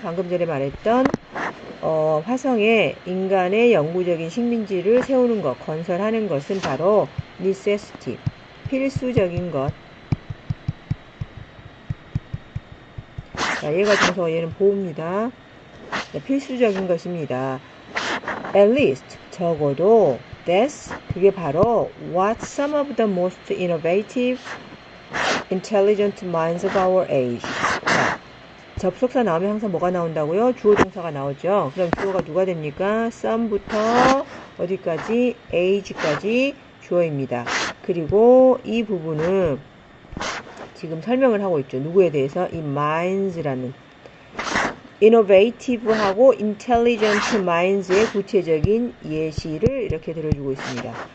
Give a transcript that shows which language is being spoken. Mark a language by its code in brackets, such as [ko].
[ko] 방금 전에 말했던 화성에 인간의 영구적인 식민지를 세우는 것, 건설하는 것은 바로 necessity, 필수적인 것. 자, 얘가 동사, 얘는 보호입니다. 네, 필수적인 것입니다. [en] At least, [ko] 적어도 [en] that's, [ko] 그게 바로 [en] what some of the most innovative, intelligent minds of our age. [ko] 자, 접속사 나오면 항상 뭐가 나온다고요? 주어 동사가 나오죠. 그럼 주어가 누가 됩니까? some부터 어디까지? age까지 주어입니다. 그리고 이 부분은 지금 설명을 하고 있죠. 누구에 대해서? 이 minds라는 innovative하고 intelligent minds의 구체적인 예시를 이렇게 들어주고 있습니다.